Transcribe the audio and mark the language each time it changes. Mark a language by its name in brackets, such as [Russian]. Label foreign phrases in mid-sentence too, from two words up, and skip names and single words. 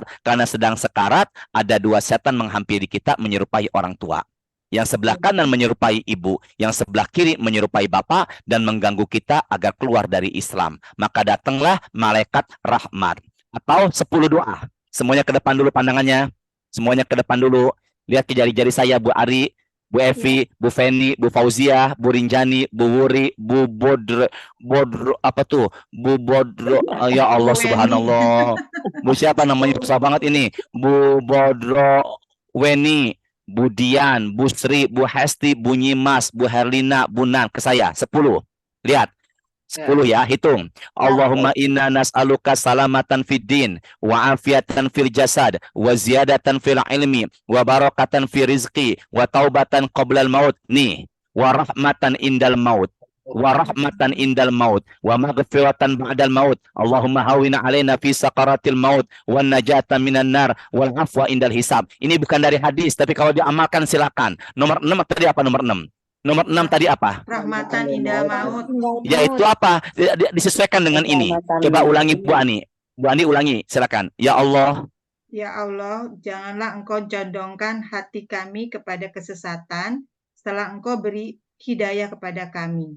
[Indonesian] Karena sedang sekarat, ada dua setan menghampiri kita menyerupai orang tua. Yang sebelah kanan menyerupai ibu, yang sebelah kiri menyerupai bapak, dan mengganggu kita agar keluar dari Islam. Maka datanglah malaikat rahmat. Atau 10 doa. Semuanya ke depan dulu pandangannya. Semuanya ke depan dulu. Lihat ke jari-jari saya, Bu Ari, Bu Evi, Bu Feni, Bu Fauzia, Bu Rinjani, Bu Wuri, Bu Bodro, Bu Bodro, ya Allah subhanallah. Bu siapa namanya, susah banget ini. Bu Bodro Weni, Bu Dian, Bu Sri, Bu Hesti, Bu Nyimas, Bu Herlina, Bu Nan, ke saya 10. Lihat. 10 ya, hitung. [Arabic] اللهم إنا نسألك سلامة في الدين وعافية في الجسد وزيادة في العلم وبركة في الرزق وتوبة قبل الموت. Nih, ورحمة عند الموت. ورحمة عند الموت ومغفرة بعد الموت. اللهم هون علينا في سكرات الموت والنجاة من النار والعفو عند الحساب. [Indonesian] Ini bukan dari hadis, tapi kalau diamalkan silakan. Nomor 6 tadi apa nomor 6? Nomor 6 tadi apa? [Arabic] رحمة عند الموت. [Indonesian] Yaitu apa? Disesuaikan dengan ini. Coba ulangi Bu Ani. Bu Ani ulangi, silakan. Ya Allah. Ya Allah, janganlah Engkau condongkan hati kami kepada kesesatan, setelah Engkau beri hidayah kepada kami.